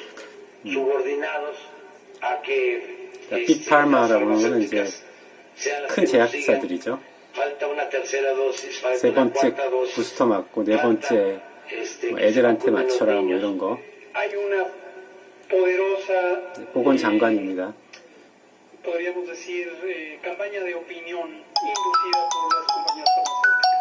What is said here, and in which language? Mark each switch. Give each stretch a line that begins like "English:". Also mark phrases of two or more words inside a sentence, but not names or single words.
Korean: 빅파마라고 하는 거는 이제 큰 제약사들이죠. 세 번째 부스터 맞고 네 번째 뭐 애들한테 맞춰라 뭐 이런 거. 보건장관입니다.
Spanish: podríamos decir, campaña de opinión inducida por las compañías farmacéuticas.